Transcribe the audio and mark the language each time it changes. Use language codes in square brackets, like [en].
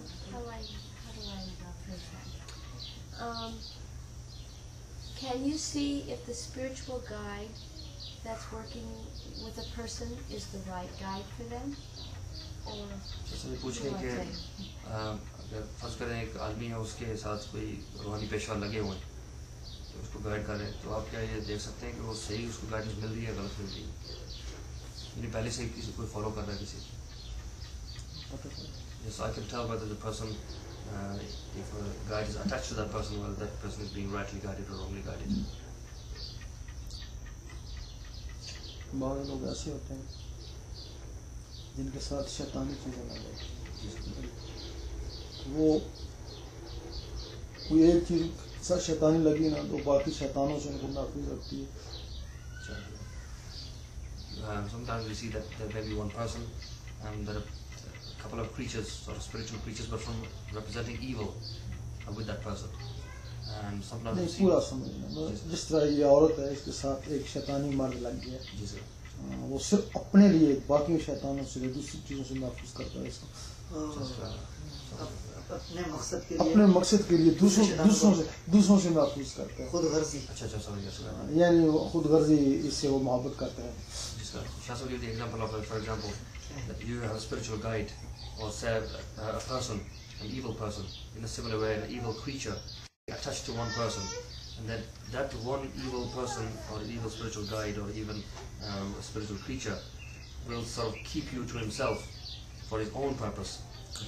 [en] How do I phrase that? Can you see if the spiritual guide that's working with a person is the right guide for them? Or [hi] जैसे पूछे कि अगर फर्ज करें एक आदमी है, उसके साथ कोई रूहानी पेशवा लगे हुए हैं, तो उसको गाइड करें, तो आप क्या ये देख सकते हैं कि वो सही उसको गाइडेंस मिल रही है, गलत मिल रही है, यानी पहले से किसी कोई फॉलो कर रहा है किसी. [en] Yes, I can tell whether the person, if a guide is attached to that person, whether that person is being rightly guided or wrongly guided. [hi] बहुत लोग ऐसे होते हैं जिनके साथ शैतानी चीज़ें लग जाती, वो कोई एक चीज़ साथ शैतानी लगी ना, तो बाकी शैतानों से उनको महफूज रखती है. [en] Sometimes we see that there may be one person, and there are a couple of creatures, sort of spiritual creatures, but from representing evil, with that person. And sometimes we [hi] नहीं [en] see. [hi] पूरा समझना, जिस तरह ये औरत है, इसके साथ एक शैतानी मर्द लग गया, जी सर. वो सिर्फ अपने लिए, बाकी शैतानों से दूसरी चीज़ों से महफूज करता है इसको. अपने मकसद के लिए दूसरों से महफूज करता है. खुद गर्जी. अच्छा समझ गया. यानी खुद गर्जी इससे वो मोहब्बत करता है. [en] Shall I give the example of, for example, that you have a spiritual guide, or say a person, an evil person, in a similar way, an evil creature attached to one person, and then that one evil person or an evil spiritual guide or even a spiritual creature will sort of keep you to himself for his own purpose, and prevent other evil from exploiting you or giving you harm.